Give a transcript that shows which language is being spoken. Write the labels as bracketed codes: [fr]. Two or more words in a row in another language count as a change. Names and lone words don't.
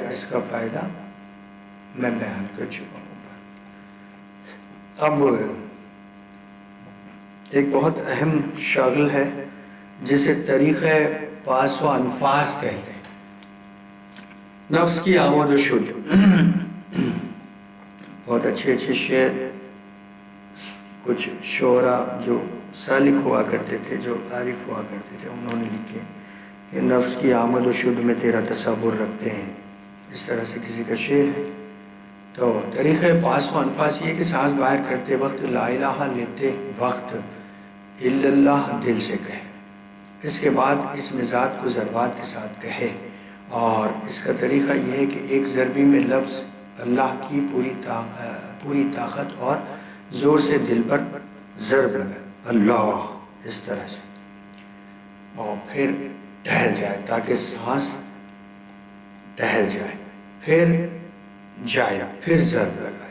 [ur] اس کا فائدہ میں بیان کر چکا ہوں۔ اب ایک بہت اہم شغل ہے جسے طریقہ پاس و انفاس کہتے ہیں، نفس کی آمد و شد۔ بہت اچھے شعر کچھ شعراء جو سالک ہوا کرتے تھے، جو عارف ہوا کرتے تھے، انہوں نے لکھے کہ نفس کی آمد و شد میں تیرا تصور رکھتے ہیں، اس طرح سے کسی کا شعر ہے۔ تو طریقہ پاس و انفاس یہ کہ سانس باہر کرتے وقت [ar] لا الہ [ur] لیتے وقت [ar] الا اللہ [ur] دل سے کہے، اس کے بعد اسم ذات کو ضربات کے ساتھ کہے، اور اس کا طریقہ یہ ہے کہ ایک ضربی میں لفظ اللہ کی پوری طاقت اور زور سے دل پر ضرب لگائے، اللہ، اس طرح سے، اور پھر ٹھہر جائے تاکہ سانس ٹھہر جائے، پھر جائے، پھر ضرب لگائے۔